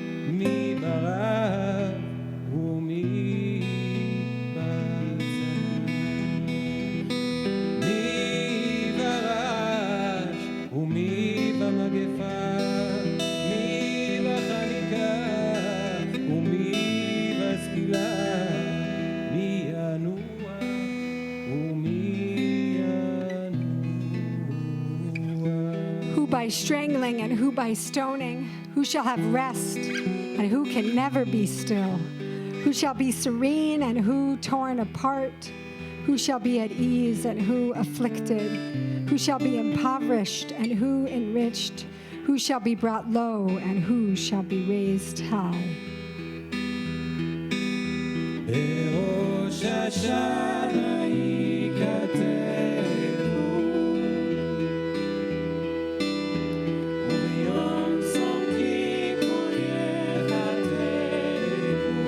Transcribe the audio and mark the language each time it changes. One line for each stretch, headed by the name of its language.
Hebrew: מי ברעב ומי בצער, מי ברעש ומי במגפה, מי בחניקה ומי בסקילה, מי ינוע ומי ינוע.
English: Who by strangling and who by stoning, who shall have rest and who can never be still, who shall be serene and who torn apart, who shall be at ease and who afflicted, who shall be impoverished and who enriched, who shall be brought low and who shall be raised high.
Hebrew: בראש השנה ייכתבו וביום צום כיפור ייחתמו.